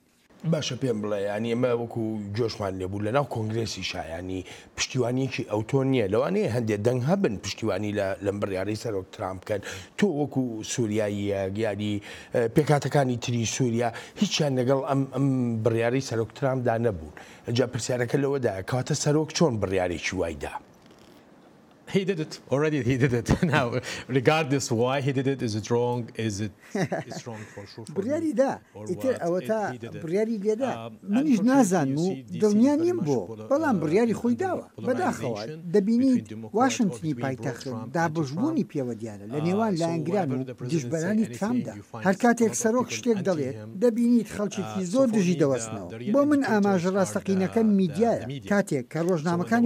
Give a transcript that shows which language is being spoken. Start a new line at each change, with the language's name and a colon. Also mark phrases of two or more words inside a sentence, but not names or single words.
Central Kurdish: باشە پێم بڵێ ینی ئەمە وەکو جۆشمان لێبوو لەناو کۆنگرێسی شایانی پشتیوانیەکی ئەوتۆ نییە لەوانەیە هەندێک دەنگ هەبن پشتیوانی لەم بڕیارەی سەرۆک ترامپ بکەن. تۆ وەکو سووریاییە یاری پێکاتەکانی تری سووریا هیچیان لەگەڵ ئەم بڕیارەی سەرۆک ترامپدا نەبوون. جا پرسیارەکە لەوەدا کاتە سەرۆک چۆن بڕیارێکی وایدا؟
English: He did it already. He did it. Now, regardless why he did it, is it wrong? Is it it's wrong for sure?
Central Kurdish: بڕیاری دا ئیتر ئەوە تا بڕیاری لێدا منیش نازانم و دڵنیا نیم بۆ بەڵام بڕیاری خۆی داوە بەداخەوە دەبینیت واشنگتنی پایتەختن دابژبوونی پێوە دیارە لە نێوان لایەنگران و دژبەرانی ترامدا هەر کاتێک سەرۆک شتێک دەڵێت دەبینیت خەڵکێکی زۆر دژی دەوەستنەوە بۆ من ئاماژە ڕاستەقینەکە میدیایە کاتێک کە ڕۆژنامەکانی